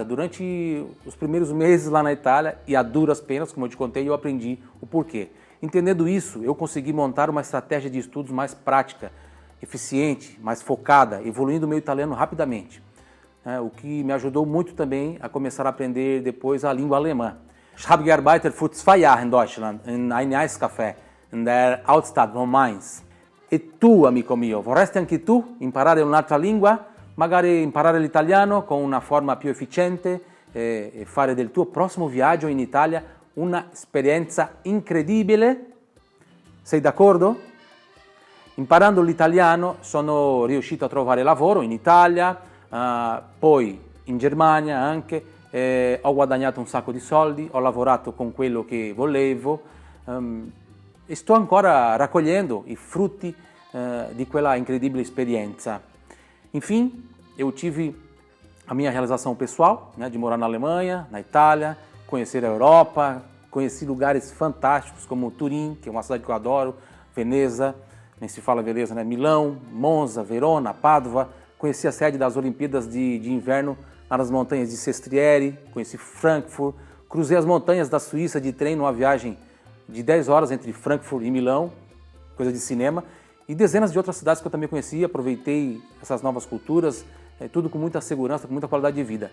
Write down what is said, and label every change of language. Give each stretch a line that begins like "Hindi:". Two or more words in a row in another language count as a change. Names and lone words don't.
Portuguese: Durante os primeiros meses lá na Itália, e a duras penas, como eu te contei, eu aprendi o porquê. Entendendo isso, eu consegui montar uma estratégia de estudos mais prática, eficiente, mais focada, evoluindo o meu italiano rapidamente. O que me ajudou muito também a começar a aprender depois a língua alemã.
German: Ich habe gearbeitet für 2 Jahre in Deutschland, in einem Eiscafé, in der Altstadt von Mainz.
Italian: E tu, amico mio, vorresti anche tu imparare un'altra lingua? Magari imparare l'italiano con una forma più efficiente e fare del tuo prossimo viaggio in Italia una esperienza incredibile? Sei d'accordo? Imparando l'italiano sono riuscito a trovare lavoro in Italia, poi in Germania anche, ho guadagnato un sacco di soldi, ho lavorato con quello che volevo e sto ancora raccogliendo i frutti di quella incredibile esperienza.
Portuguese: Enfim, eu tive a minha realização pessoal, né, de morar na Alemanha, na Itália, conhecer a Europa, conheci lugares fantásticos como Turim, que é uma cidade que eu adoro, Veneza, nem se fala Veneza, né? Milão, Monza, Verona, Pádua, conheci a sede das Olimpíadas de inverno lá nas montanhas de Sestriere, conheci Frankfurt, cruzei as montanhas da Suíça de trem numa viagem de 10 horas entre Frankfurt e Milão, coisa de cinema, e dezenas de outras cidades que eu também conheci, aproveitei essas novas culturas, tudo com muita segurança, com muita qualidade de vida.